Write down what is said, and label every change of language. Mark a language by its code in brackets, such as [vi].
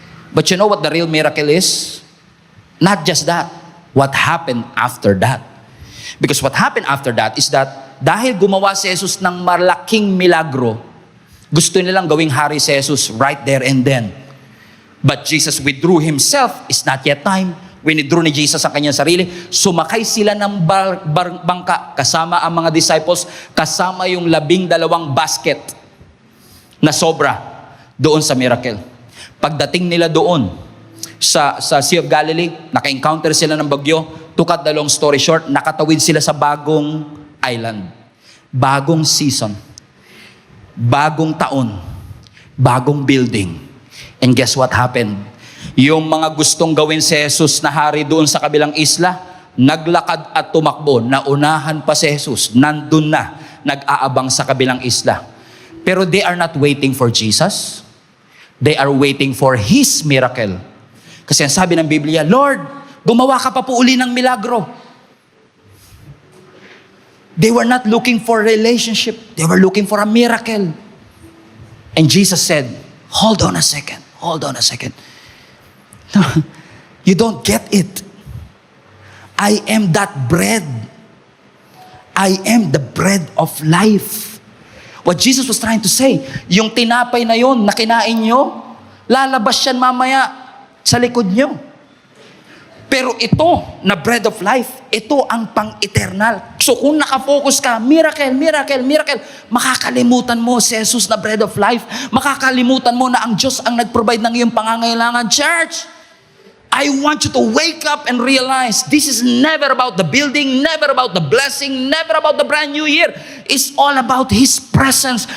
[en] But you know what the real miracle is? Not just that. What happened after that? Because what happened after that is that [tl] dahil gumawa si Jesus [en] ng malaking milagro, gusto nilang gawing hari si Jesus right there and then. But Jesus withdrew himself. It's not yet time. [tl] Winidrew ni Jesus ang kanyang sarili. Sumakay sila ng bangka kasama ang mga disciples, kasama yung 12 basket na sobra doon sa miracle. Pagdating nila doon sa Sea of Galilee, naka-encounter sila ng bagyo. [en] To cut the long story short, [tl] nakatawid sila sa bagong [en] island. [tl] Bagong season. Bagong taon. Bagong building. [en] And guess what happened? [tl] Yung mga gustong gawin si Jesus na hari doon sa kabilang isla, naglakad at tumakbo. Naunahan pa si Jesus. Nandun na. Nag-aabang sa kabilang isla. [en] Pero they are not waiting for Jesus. They are waiting for His miracle. [tl] Kasi ang sabi ng Biblia, Lord, gumawa ka pa po uli ng milagro. [en] They were not looking for relationship. They were looking for a miracle. And Jesus said, hold on a second. Hold on a second. No, you don't get it. I am that bread. I am the bread of life. What Jesus was trying to say, [tl] yung tinapay na yon na kinain nyo, lalabas yan mamaya sa likod nyo. Pero ito, na bread of life, ito ang pang-eternal. So kung nakafocus ka, miracle, miracle, miracle, makakalimutan mo si Jesus na bread of life. Makakalimutan mo na ang Diyos ang nag-provide ng iyong pangangailangan. [en] Church, I want you to wake up and realize this is never about the building, never about the blessing, never about the brand new year. It's all about His presence.